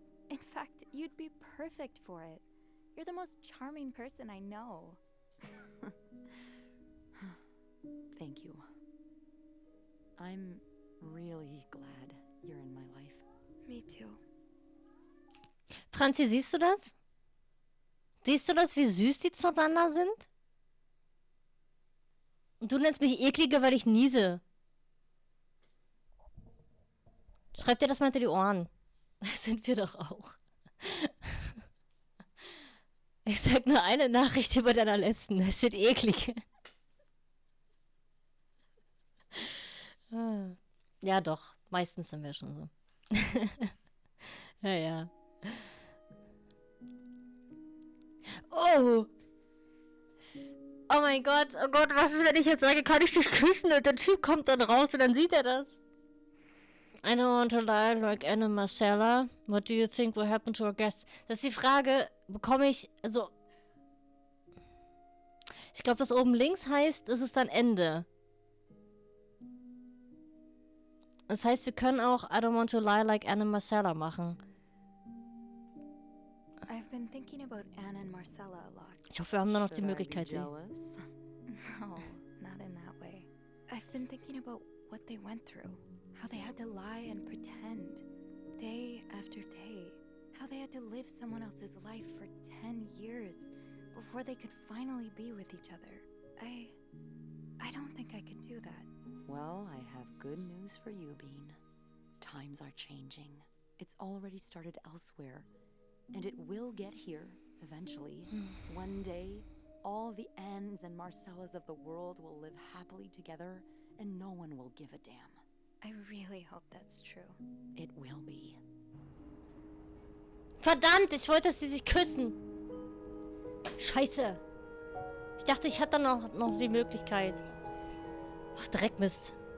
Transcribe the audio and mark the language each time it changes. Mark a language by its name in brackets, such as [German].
[English] In fact, you'd be perfect for it. You're the most charming person I know. Thank you. I'm really glad you're in my life. Me too. [German] Franzi, siehst du das? Siehst du das, wie süß die zueinander sind? Und du nennst mich ekliger, weil ich niese. Schreib dir das mal hinter die Ohren. Das sind wir doch auch. Ich sag nur eine Nachricht über deiner letzten. Das steht eklig. Ja, doch. Meistens sind wir schon so. Ja, ja. Oh! Oh mein Gott, was ist, wenn ich jetzt sage, kann ich dich küssen? Und der Typ kommt dann raus und dann sieht er das. [English] I don't want to lie like Ende, Marcella. What do you think will happen to our guests? [German] Das ist die Frage, bekomme ich, also... Ich glaube, das oben links heißt, es ist dann Ende. Das heißt, wir können auch [English] I don't want to lie like Anne and Marcella [German] machen. [English] I've been thinking about Anna and Marcella a lot. [German] Ich hoffe, wir haben da noch die [English] Should I be [German] Möglichkeit. [English] jealous? No, not in that way. I've been thinking about what they went through. How they had to lie and pretend. Day after day. How they had to live someone else's life for 10 years before they could finally be with each other. I don't think I could do that. Well, I have good news for you, Bean. Times are changing. It's already started elsewhere. And it will get here, eventually. One day, all the Annes and Marcellas of the world will live happily together, and no one will give a damn. I really hope that's true. It will be. [German] Verdammt, ich wollte, dass sie sich küssen. Scheiße. Ich dachte, ich hatte noch die Möglichkeit. Ach, Dreckmist.